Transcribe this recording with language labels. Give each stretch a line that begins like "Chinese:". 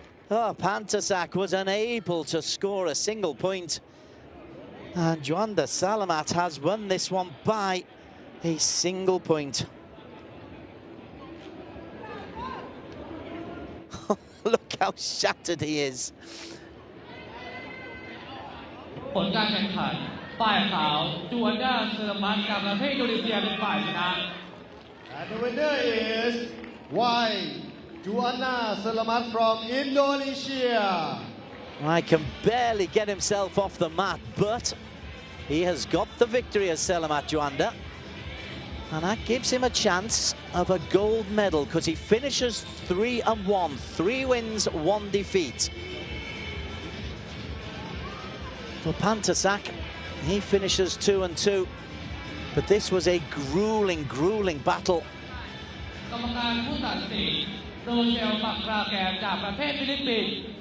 English: Oh, Pantasak was unable to score a single point. And Juanda Selamat has won this one by a single point. Look how shattered he is.
Thai: ผลการแข่งขันฝ่ายขาวจูอันดาเซรามัตกับประเทศอินโดนีเซียเป็นฝ่ายชนะ
English: And the winner is white Juana Selamat from Indonesia. I can barely get himself off the mat, but he has got the victory as Selamat Juanda. And that gives him a chance of a gold medal because he finishes 3-1. 3 wins, 1 defeat. For Pantasak, he finishes 2-2. But this was a grueling, grueling battle.
Thai: กรรมการผู้ตัดสินโรเชลปักราแกนจากประเทศฟิลิปปินส์